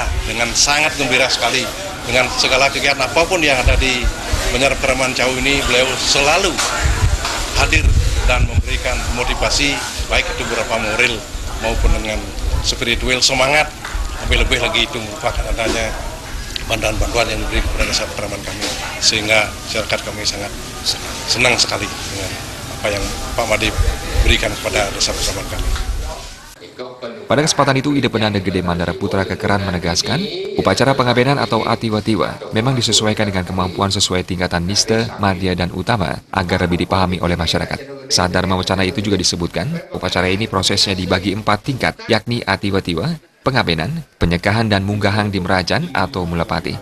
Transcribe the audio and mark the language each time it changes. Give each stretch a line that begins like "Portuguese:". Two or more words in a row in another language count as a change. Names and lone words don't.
Indonesian: dengan sangat gembira sekali dengan segala kegiatan apapun yang ada di Menara Pekeraman Cau ini, beliau selalu hadir dan memberikan motivasi baik itu berupa moral maupun dengan spiritual, semangat, lebih-lebih lagi itu merupakan adanya bantuan-bantuan yang diberi kepada Desa Pekeraman kami, sehingga masyarakat kami sangat senang sekali dengan apa yang Pak Made berikan kepada Desa Pekeraman kami. Pada kesempatan itu, Ida Pedanda Gede Mandara Putra Kekeran menegaskan, upacara pengabenan atau atiwa-tiwa memang disesuaikan dengan kemampuan sesuai tingkatan nista, madya, dan utama agar lebih dipahami oleh masyarakat. Saat Dharma Wacana itu juga disebutkan, upacara ini prosesnya dibagi 4 tingkat, yakni atiwa-tiwa, pengabenan, penyekahan dan munggahan di merajan atau mulepati.